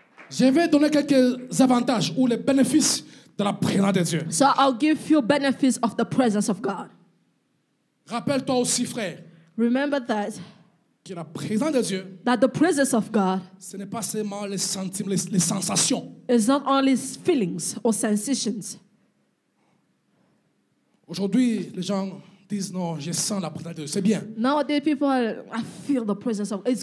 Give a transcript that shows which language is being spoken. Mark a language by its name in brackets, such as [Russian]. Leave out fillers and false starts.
[French] Je vais donner quelques avantages ou les bénéfices de la présence de Dieu. [English] So I'll give you benefits of the presence of God. [French] Rappelle-toi aussi, frère, [English] Remember that [French] que la présence de Dieu, [English] the presence of God [French] ce n'est pas seulement les sentiments, les sensations. [English] is not only feelings or sensations. [French] Aujourd'hui, les gens disent non, je sens la présence de Dieu. C'est bien. [English] Nowadays, people are, I feel the presence of it's